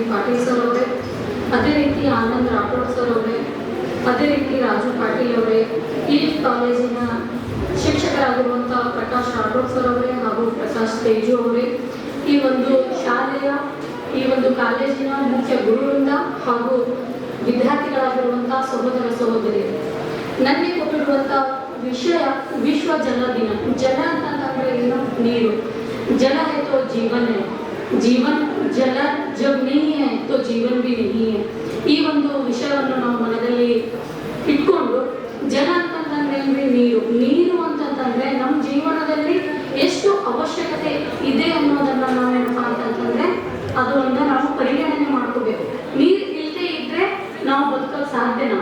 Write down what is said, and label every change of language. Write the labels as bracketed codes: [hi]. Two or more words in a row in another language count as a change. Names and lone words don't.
[kn] ಪಾಟೀಲ್ ಸರ್ ಅವರೇ, ಅದೇ ರೀತಿ ಆನಂದ್ ರಾಠೋಡ್ ಸರ್ ಅವರೇ, ಅದೇ ರೀತಿ ರಾಜು ಪಾಟೀಲ್ ಅವರೇ, ಈ ಕಾಲೇಜಿನ ಶಿಕ್ಷಕರಾಗಿರುವಂತಹ ಪ್ರಕಾಶ್ ರಾಠೋಡ್ ಸರ್ ಅವರೇ ಹಾಗೂ ಪ್ರಕಾಶ್ ತೇಜು ಅವರೇ, ಈ ಒಂದು ಶಾಲೆಯ ಈ ಒಂದು ಕಾಲೇಜಿನ ಮುಖ್ಯ ಗುರುವೃಂದ ಹಾಗೂ ವಿದ್ಯಾರ್ಥಿಗಳಾಗಿರುವಂತಹ ಸಹೋದರ ಸಹೋದರಿಯರು, ನನಗೆ ಕೊಟ್ಟಿರುವಂತಹ ವಿಷಯ ವಿಶ್ವ ಜಲ ದಿನ. ಜಲ ಅಂತಂದ್ರೆ ಏನು? ನೀರು. [hi] ಜಲ है तो जीवन है, जीवन जल जब नहीं है तो जीवन भी नहीं है. [kn] ಈ ಒಂದು ವಿಷಯವನ್ನು ನಾವು ಮನದಲ್ಲಿ ಇಟ್ಕೊಂಡು ಜಲ ಅಂತಂದ್ರೆ ನೀರು. ನೀರು ಅಂತಂದ್ರೆ ನಮ್ಮ ಜೀವನದಲ್ಲಿ ಎಷ್ಟು ಅವಶ್ಯಕತೆ ಇದೆ ಅನ್ನೋದನ್ನ ನಾವು ಏನಪ್ಪಾ ಅಂತಂದ್ರೆ ಅದು ಒಂದು ನಾವು ಪರಿಗಣನೆ ಮಾಡ್ಕೋಬೇಕು. ನೀರು ಇಲ್ಲದೆ ಇದ್ರೆ ನಾವು ಬದುಕಕ್ಕೆ ಸಾಧ್ಯನಾ?